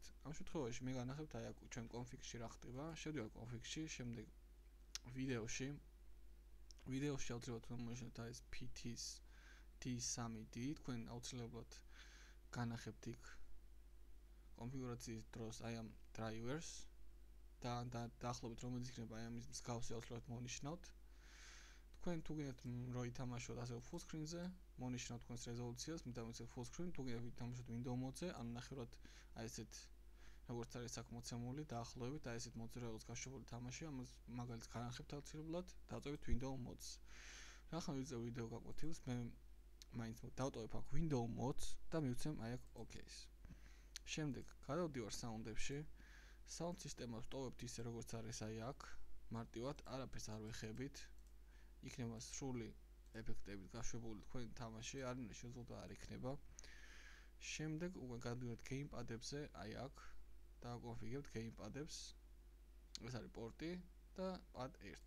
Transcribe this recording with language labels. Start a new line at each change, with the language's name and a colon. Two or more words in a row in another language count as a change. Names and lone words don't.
Georgian: ამ შემთხვევაში მე განახებთ აი აქ ჩვენ კონფიგში რა ხდება. შევდივართ კონფიგში, შემდეგ ვიდეოში აუცილებლად თქვენ მოვნიშნოთ აი ეს PTs T3D, თქვენ აუცილებლად განახებთ იქ კონფიგურაციის დროს აი ამ drivers და დაახლოებით რომელიც იქნება აი ამის მსგავსი აუცილებლად მოვნიშნავთ. თქვენ თუ გინდათ რომ ითამაშოთ ასე
English: full screen-
Georgian: ზე, მოვნიშნავთ თქვენს რეზოლუციას, მითამაშოთ
English: full screen,
Georgian: თუ გინდათ ითამაშოთ
English: window mode-
Georgian: ზე, ანუ ნახევრად აი ესეთ როგორც არის აქ მოცემული, დაახლოებით აი ესეთ მოძრაობას გაშვებული თამაში, ამას მაგალითს განახებთ აუცილებლად, დავწევით
English: window mode-
Georgian: ს. ახლა ვიძებ ვიდეო გაკვეთილს, მე მაინც დავტოვებ აქ
English: window mode-
Georgian: ს და მივცემ აი აქ OK-ს. შემდეგ გადავდივარ საუნდებში.
English: Sound system-
Georgian: ს ვტოვებთ ისე როგორც არის აი აქ, მარტივად არაფერს არ ვეხებით. იქნება სრული ეფექტებით გაშვებული თქვენი თამაში, არანაირი შეზღუდვა არ იქნება. შემდეგ უკვე გადავიდეთ gamepad-ებზე, აი აქ დავაკონფიგებთ gamepad-ებს. ეს არის პორტი და pad 1.